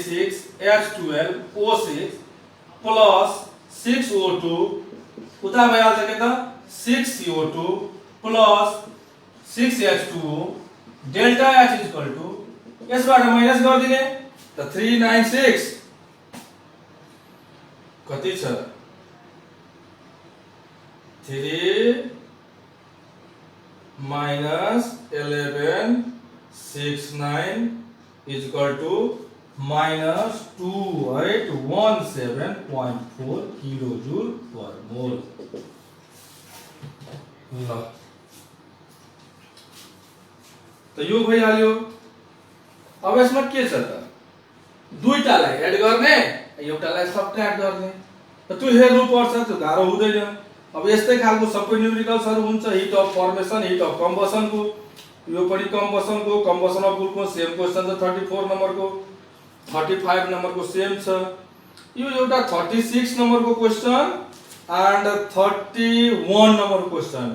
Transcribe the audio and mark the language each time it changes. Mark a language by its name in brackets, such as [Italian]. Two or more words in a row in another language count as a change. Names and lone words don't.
[Nepali] C6H12O6 प्लस 6O2 उता भइहाल्छ के त 6CO2 प्लस 6H2O, [English] delta H equal to [Nepali] यसबाट माइनस गरिदिने, त 396 कति छ [English] 3 minus 11 69 is equal to minus 2817.4 kilojoule per mole. [Nepali] ल त यो भइहाल्यो। अब यसमा के छ त दुईटालाई एड गर्ने एउटालाई सबट्र्याक्ट गर्ने, त त्यो हेर्नु पर्छ, त्यो गाह्रो हुँदैन। अब यस्तै खालको सबै न्यूमेरिकल्सहरु हुन्छ, [English] heat of formation heat of combustion [Nepali] को, यो पनि कम्बसन को, [English] combustion of wool [Nepali] को [English] same question [Nepali] छ 34 नम्बर को, 35 नम्बर को सेम छ, यो एउटा 36 नम्बर को [English] question and [Nepali] 31 नम्बर क्वेशन।